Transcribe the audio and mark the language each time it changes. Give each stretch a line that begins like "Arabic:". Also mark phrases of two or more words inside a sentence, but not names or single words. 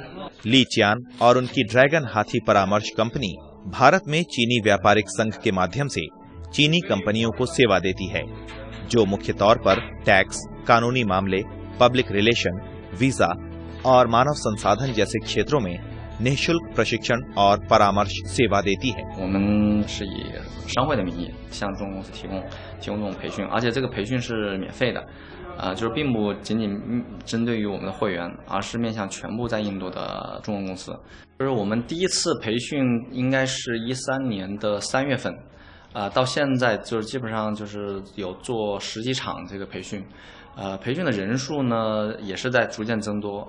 Hindi: ली चियान और उनकी ड्रैगन हाथी परामर्श कंपनी भारत में चीनी व्यापारिक संघ के माध्यम से चीनी कंपनियों को सेवा देती है, जो मुख्य तौर पर टैक्स, कानूनी मामले,
English: public relation,
Hindi: वीजा और मानव संसाधन जैसे क्षेत्रों में निःशुल्क प्रशिक्षण और परामर्श सेवा देती है।
Chinese: 我们是以商会的名义向中国公司提供这种培训，而且这个培训是免费的。就是并不仅仅针对于我们的会员，而是面向全部在印度的中国公司。就是我们第一次培训应该是13年的3月份，到现在就是基本上就是有做10几场这个培训，培训的人数呢也是在逐渐增多。